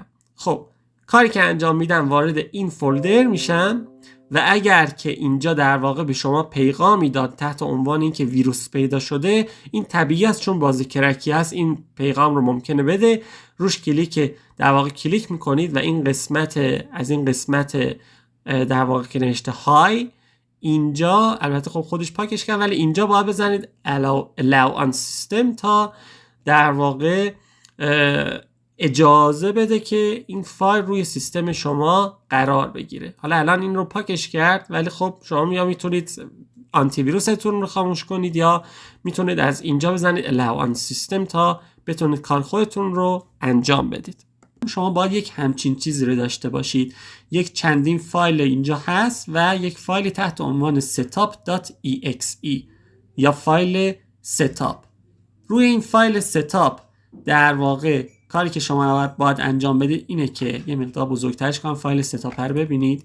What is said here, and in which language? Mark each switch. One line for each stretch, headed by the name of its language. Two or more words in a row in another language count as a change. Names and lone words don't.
Persian: خب کاری که انجام میدم وارد این فولدر میشم و اگر که اینجا در واقع به شما پیغامی داد تحت عنوان این که ویروس پیدا شده، این طبیعی است چون بازی کرکی هست، این پیغام رو ممکنه بده. روش در واقع کلیک میکنید و این قسمت در واقع که نوشته های، اینجا البته خب خودش پاکش کرد ولی اینجا باید بزنید
English: allow on system
Persian: تا در واقع اجازه بده که این فایل روی سیستم شما قرار بگیره. حالا الان این رو پاکش کرد ولی خب شما یا میتونید آنتی ویروستون رو خاموش کنید یا میتونید از اینجا بزنید
English: allow on system
Persian: تا بتونید کار خودتون رو انجام بدید. شما باید یک همچین چیزی رو داشته باشید. یک چندین فایل اینجا هست و یک فایل تحت عنوان setup.exe یا فایل setup. روی این فایل setup در واقع کاری که شما باید انجام بدید اینه که یه مقدار بزرگترش کنم فایل setup رو ببینید.